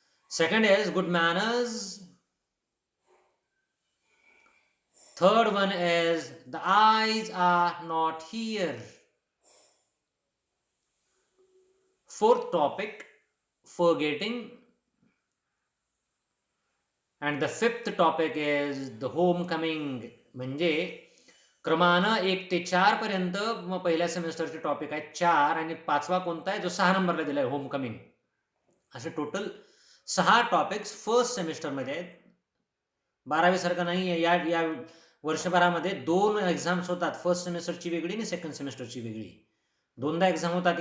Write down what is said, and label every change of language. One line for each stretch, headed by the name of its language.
English: Second is good manners. Third one is the eyes are not here. Fourth topic forgetting. and the fifth topic is the homecoming.
Marathi: म्हणजे क्रमानं 1 ते 4 पर्यंत पहिल्या सेमिस्टरचे topic आहेत 4, आणि 5वा कोणता आहे जो 6 नंबरला दिला आहे, होमकमिंग. असे टोटल 6 टॉपिक्स फर्स्ट सेमिस्टरमध्ये आहेत. 12वी सारखं नाही. या वर्षभरामध्ये 2 एक्झाम्स होतात, फर्स्ट सेमिस्टरची वेगळी आणि सेकंड सेमिस्टरची वेगळी. 2दा एक्झाम होतात.